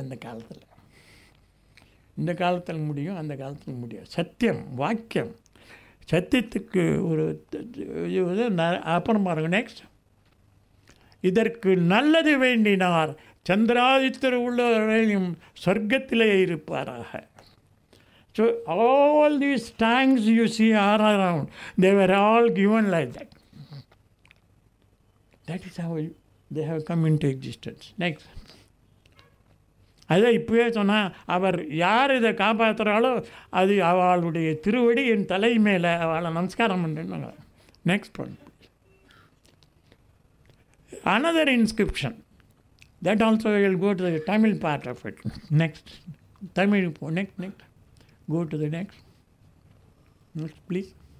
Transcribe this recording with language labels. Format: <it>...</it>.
<ta>அந்த காலத்தில் இந்த காலத்தில் முடியும், அந்த காலத்தில் முடியாது. சத்தியம் வாக்கியம், சத்தியத்துக்கு ஒரு இது அப்புறம் பாருங்க. நெக்ஸ்ட், இதற்கு நல்லது வேண்டினார் சந்திராதித்தர் உள்ளவரையும் சொர்க்கத்திலே இருப்பாராக.</ta> <en>So all these tanks you see are around, they were all given like that. That is how they have come into existence.</en> <ta>Next, அதை இப்போவே சொன்னால் அவர் யார் இதை காப்பாற்றுறாலோ அது அவளுடைய திருவடி என் தலை மேலே அவளை நமஸ்காரம் பண்ணுறாங்க.</ta> <en>Next one, another inscription that also will go to the Tamil part of it. Next, Tamil, next, go to the next please.</en>